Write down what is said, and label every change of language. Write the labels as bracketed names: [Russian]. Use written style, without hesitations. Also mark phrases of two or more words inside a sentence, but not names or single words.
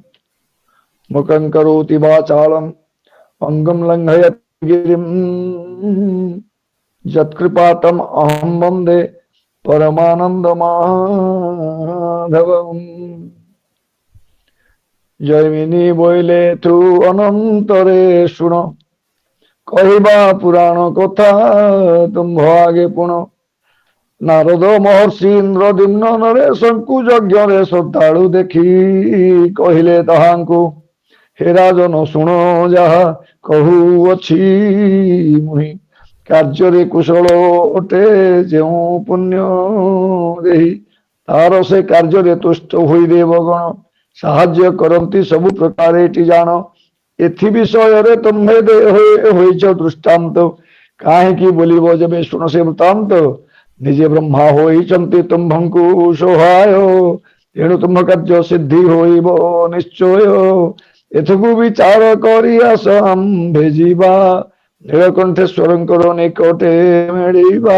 [Sanskrit] मुखं करोति वाचालं अंगं लङ्घयति गिरिं यत्कृपातम् अहं वन्दे परमानन्दमाधवम्। [Odia] ଜୟମିନୀ ବୋଇଲେ ତୁ ଅନନ୍ତରେ ଶୁଣ କହବା ପୁରାଣ କଥା ତୁମ୍ଭ ଆଗେ ପୁଣ। ନାରଦ ମହର୍ଷି ଇନ୍ଦ୍ରଦିମ୍ନ ନରେଶଙ୍କୁ ଯଜ୍ଞ ଶ୍ରଦ୍ଧାଳୁ ଦେଖି କହଲେ ତାହାଙ୍କୁ ହେ ରାଜନ ଶୁଣ ଜହା କହୁ ଅଛି ମୁହି କାର୍ଯ୍ୟ କୁଶଳ ଅଟେ ଯୋ ପୁଣ୍ୟ ଦେହୀ ତାର ସେ କାର୍ଯ୍ୟ ତୁଷ୍ଟ ହୋଇ ଦେବଗଣ ସାହାଯ୍ୟ କରତି ସବୁ ପ୍ରକାର ଏଟି ଜାଣ। ଏଥି ବିଷୟରେ ତୁମ୍ଭେ ହୋଇଛ ଦୃଷ୍ଟାନ୍ତ। କାହିଁକି ବୋଲିବ ଯେବେ ଶୁଣ ସେ ବୃତ୍ତାନ୍ତ। ନିଜେ ବ୍ରହ୍ମା ହୋଇଛନ୍ତି ତୁମ୍ଭଙ୍କୁ ସହାୟ, ତେଣୁ ତୁମ୍ଭ କାର୍ଯ୍ୟ ସିଦ୍ଧି ହୋଇବ ନିଶ୍ଚୟ। ଏଥକୁ ବିଚାର କରି ଆସ ଆମ୍ଭେ ଯିବା, ନୀଳକଣ୍ଠେଶ୍ୱରଙ୍କର ନିକଟେ ମିଳିବା।